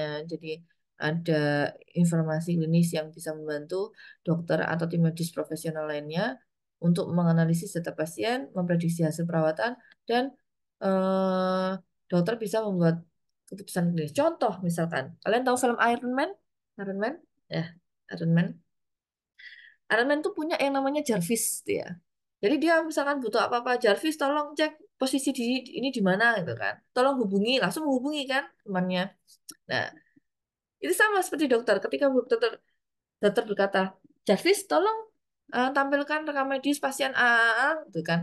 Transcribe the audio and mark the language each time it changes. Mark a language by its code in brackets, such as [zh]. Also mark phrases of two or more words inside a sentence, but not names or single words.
[id] Jadi ada informasi klinis yang bisa membantu dokter atau tim medis profesional lainnya untuk menganalisis data pasien, memprediksi hasil perawatan, dan eh, dokter bisa membuat keputusan klinis. Contoh misalkan, kalian tahu film Iron Man? Iron Man? Ya, Iron Man. Iron Man tuh punya yang namanya Jarvis tuh ya. Jadi dia misalkan butuh apa-apa, Jarvis tolong cek posisi di ini di mana gitu kan. Tolong hubungi, langsung menghubungi kan temannya. Nah, itu sama seperti dokter. Ketika dokter berkata, Jarvis tolong tampilkan rekam medis pasien A, gitu kan.